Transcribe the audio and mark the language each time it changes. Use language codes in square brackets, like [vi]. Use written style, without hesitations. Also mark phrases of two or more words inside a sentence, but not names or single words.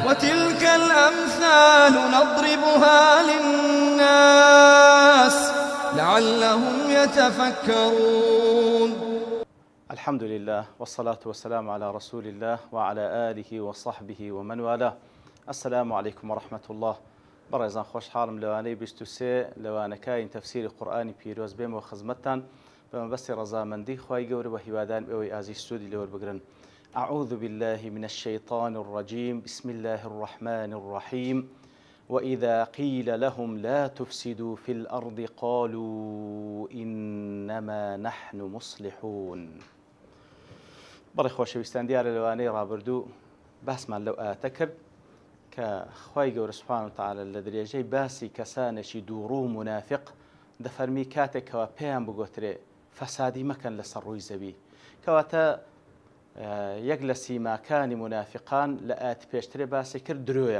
[ar] وتلك الأمثال نضربها للناس لعلهم يتفكرون. الحمد لله والصلاة والسلام على رسول الله وعلى آله وصحبه ومن والاه. السلام عليكم ورحمة الله. [ckb] بەڕێزان خۆشحاڵم لەوانەی 23 لەوانەکەین تەفسیری قورئانی پیرۆز بێمەوە خزمەتتان بە مەبەستی ڕەزامەندی خوای گەورە بە هیوادان ئەوەی ئازیز سوودی لەوەربگرن. [ar] أعوذ بالله من الشيطان الرجيم بسم الله الرحمن الرحيم وإذا قيل لهم لا تفسدوا في الأرض قالوا إنما نحن مصلحون. [ckb] بەڕێ خۆشەویستان دیارە لەوانەی ڕابردوو باسمان لەو ئاەتە کرد کە خوای گەورە [ar] سوبحانە وتەعالە [ckb] لە درێژەی باسی کەسانێکی دووڕوو و منافق دەفەرمی کاتێکەوە پێیان بگوترێ فەسادی مەکەن لەسەر ڕووی زەوی، کەواتە یەک لە سیماکانی منافقان لە ئاەتی پێشترێ باسی کرد درۆیە.